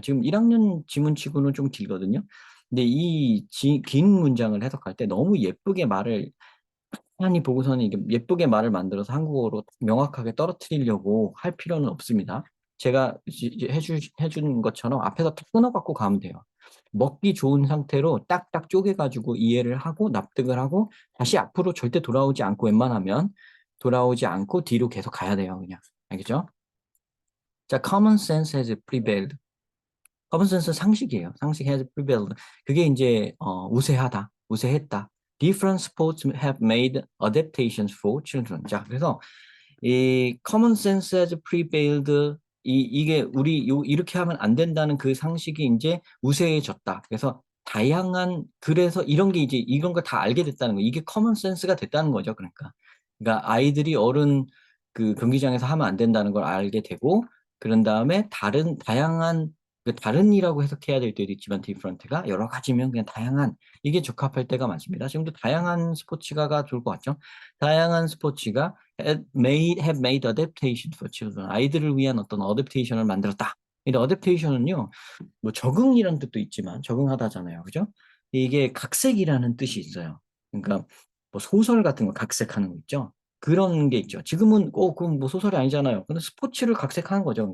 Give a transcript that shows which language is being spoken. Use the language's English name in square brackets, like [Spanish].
[Korean] 지금 1학년 지문치고는 좀 길거든요. 근데 긴 문장을 해석할 때 너무 예쁘게 말을 아니 보고서는 이게 예쁘게 말을 만들어서 한국어로 명확하게 떨어뜨리려고 할 필요는 없습니다. 제가 해준 것처럼 앞에서 탁 끊어갖고 가면 돼요. 먹기 좋은 상태로 딱딱 쪼개가지고 이해를 하고 납득을 하고 다시 앞으로 절대 돌아오지 않고 웬만하면 돌아오지 않고 뒤로 계속 가야 돼요. 그냥. 알겠죠? [English] 자, common sense has prevailed. common sense [Korean] 상식이에요. 상식 [English] has prevailed. [Korean] 그게 이제 우세하다, 우세했다. [English] Different sports have made adaptations for children. [Korean] 자, 그래서 이 [English] common sense has prevailed [Korean] 이게 이렇게 하면 안 된다는 그 상식이 이제 우세해졌다. 그래서 그래서 이런 걸 다 알게 됐다는 거. 이게 common sense가 됐다는 거죠. 그러니까 아이들이 어른 그 경기장에서 하면 안 된다는 걸 알게 되고 그런 다음에 다른이라고 해석해야 될 때도 있지만 different가 여러 가지면 그냥 다양한 이게 적합할 때가 많습니다. 지금도 다양한 스포츠가가 좋을 것 같죠? 다양한 스포츠가 [English] have made adaptation for children. [Korean] 아이들을 위한 어떤 어댑테이션을 만들었다. 이 어댑테이션은요, 뭐 적응이라는 뜻도 있지만 적응하다잖아요. 그죠? 이게 각색이라는 뜻이 있어요. 그러니까 뭐 소설 같은 거 각색하는 거 있죠? 그런 게 있죠. 지금은 그럼 뭐 소설이 아니잖아요. 근데 스포츠를 각색하는 거죠.